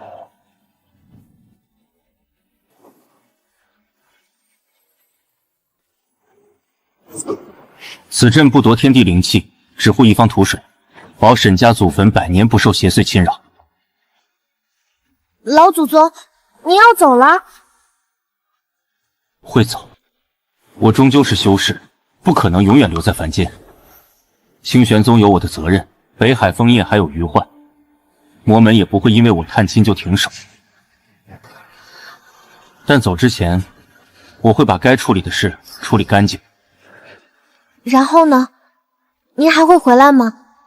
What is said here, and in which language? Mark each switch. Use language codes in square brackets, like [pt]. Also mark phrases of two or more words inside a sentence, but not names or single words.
[zh] 此阵不夺天地灵气，只护一方土水，保沈家祖坟100年不受邪祟侵扰。老祖宗，您要走了？会走，我終究是修士，不可能永遠留在凡間。清玄宗有我的責任，北海楓葉還有餘患，魔門也不會因為我探親就停手。但走之前，我會把該處理的事處理乾淨。然後呢？您還會回來嗎？